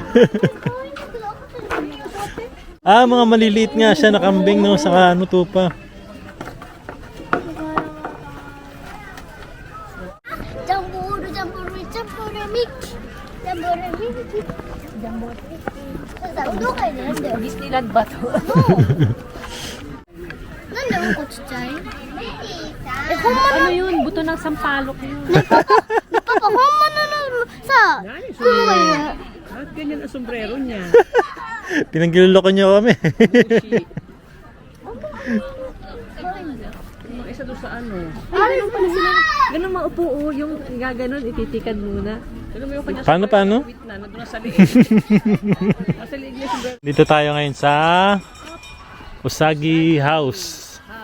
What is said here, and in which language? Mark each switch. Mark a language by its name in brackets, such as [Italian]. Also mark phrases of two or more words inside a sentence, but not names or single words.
[Filipino] Mga maliliit nga siya na kambing no, sa ano tupa. Disneyland ba to? [Japanese] なんでうんこちっちゃい [Filipino] Ano yun? Buto ng sampalok yun. Papa, [Japanese] 本物のさ、雲がいる。 [Filipino] Bakit ganyan ang sombrero niya? Pinagiloloko niyo kami. Yung isa doon sa ano. Ay, ganun pala sila. Ganun maupo, yung gaganon, ititikad muna. Paano? Dito tayo ngayon sa Usagi House.